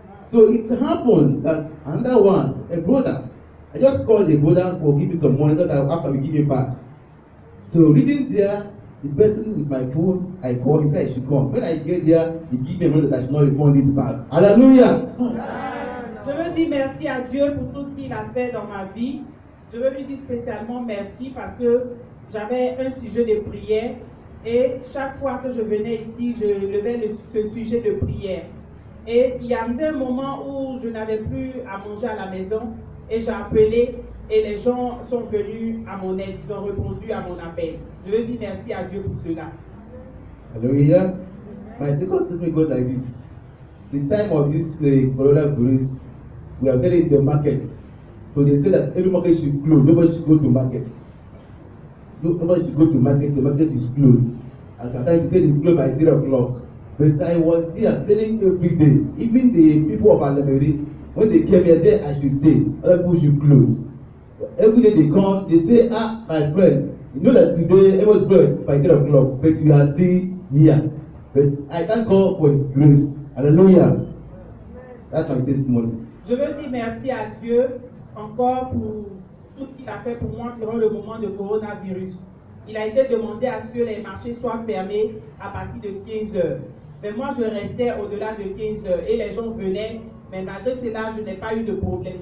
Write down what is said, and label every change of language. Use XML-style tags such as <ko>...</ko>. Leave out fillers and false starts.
<en>So it happened that another one, a brother, I just called the brother for giving some money that after we give him back. So reading there, the person with my phone, I called, he said I should come. When I get there, he give me money that I should not refund it back. Hallelujah!</en> <fr>Je veux dire merci à Dieu pour tout ce qu'il a fait dans ma vie. Je veux lui dire spécialement merci parce que j'avais un sujet de prière et chaque fois que je venais ici, je levais ce sujet de prière. Et il y avait un moment où je n'avais plus à manger à la maison et j'ai appelé et les gens sont venus à mon aide, ils ont répondu à mon appel. Je veux dire merci à Dieu pour cela. Hallelujah.</fr> <en>My second statement goes like this. The time of this coronavirus, we are selling in the market. So they say that every market should close. Nobody should go to market. Nobody should go to market. The market is closed. And sometimes they say it's closed by 3 o'clock. But I was there selling every day. Even the people of Alameri, when they came here, they I should stay. Other people should close. Every day they come, they say, my friend, you know that today everyone's closed by 3 o'clock, but you are still here. But I thank God for His grace. Hallelujah. That's my testimony.</en> <fr>Je veux dire merci à Dieu encore pour tout ce qu'il a fait pour moi durant le moment de coronavirus. Il a été demandé à ce que les marchés soient fermés à partir de 15 heures. Mais moi, je restais au-delà de 15 heures et les gens venaient. Mais malgré cela, je n'ai pas eu de problème.</fr>